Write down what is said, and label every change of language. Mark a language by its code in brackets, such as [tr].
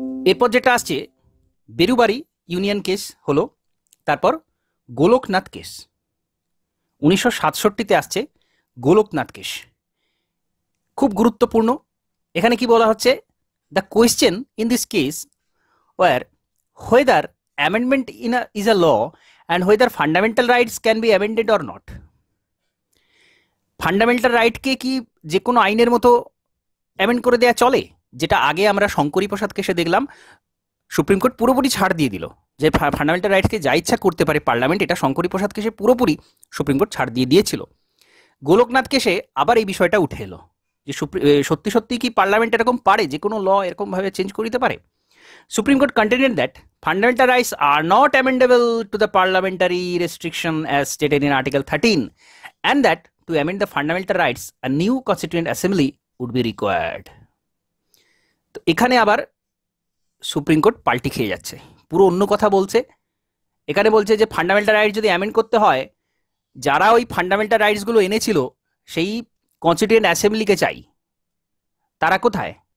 [bn] এরপর যেটা আসছে বেরুবাড়ি ইউনিয়ন কেস হলো, তারপর গোলকনাথ কেস 1967-তে আসছে গোলকনাথ কেস, খুব গুরুত্বপূর্ণ। এখানে কি বলা হচ্ছে? [en] The question in this case were whether amendment is a law and whether fundamental rights can be amended or not. [bn] Fundamental রাইটকে কি যে কোনো আইনের মতো অ্যামেন্ড করে দেওয়া চলে? যেটা আগে আমরা শঙ্করী প্রসাদ কেসে দেখলাম, সুপ্রিম কোর্ট পুরোপুরি ছাড় দিয়ে দিল যে ফান্ডামেন্টাল রাইটসকে যা ইচ্ছা করতে পারে পার্লামেন্ট, এটা শঙ্করী প্রসাদ কেসে পুরোপুরি সুপ্রিম কোর্ট ছাড় দিয়ে দিয়েছিল। গোলকনাথ কেসে আবার এই বিষয়টা উঠে এলো যে সত্যি সত্যি কি পার্লামেন্ট এরকম পারে যে কোনো ল এরকমভাবে চেঞ্জ করে দিতে পারে? [en] Supreme Court contended that fundamental rights are not amendable to the parliamentary restriction as stated in Article 13, and that to amend the fundamental rights, a new constituent assembly would be required. [bn] তো এখানে আবার supreme court পাল্টি খেয়ে যাচ্ছে, পুরো অন্য কথা বলছে। এখানে বলছে যে ফান্ডামেন্টাল রাইটস যদি অ্যামেন্ড করতে হয়, যারা ওই ফান্ডামেন্টাল রাইটসগুলো এনেছিল সেই কনস্টিটিউয়েন্ট অ্যাসেম্বলিকে চাই। তারা কোথায়?